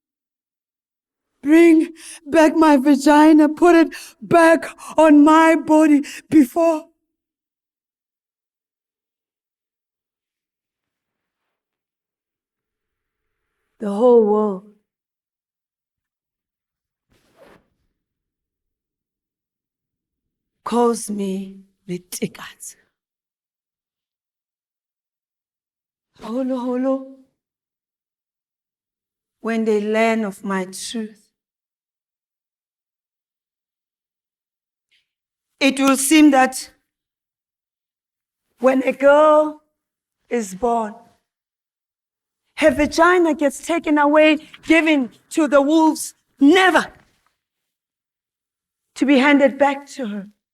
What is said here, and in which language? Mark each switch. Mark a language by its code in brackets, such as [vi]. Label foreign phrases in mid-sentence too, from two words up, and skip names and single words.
[en] Bring back my vagina, put it back on my body before the whole world calls me Litikat. Holo, holo. When they learn of my truth, it will seem that when a girl is born, her vagina gets taken away, given to the wolves, never to be handed back to her.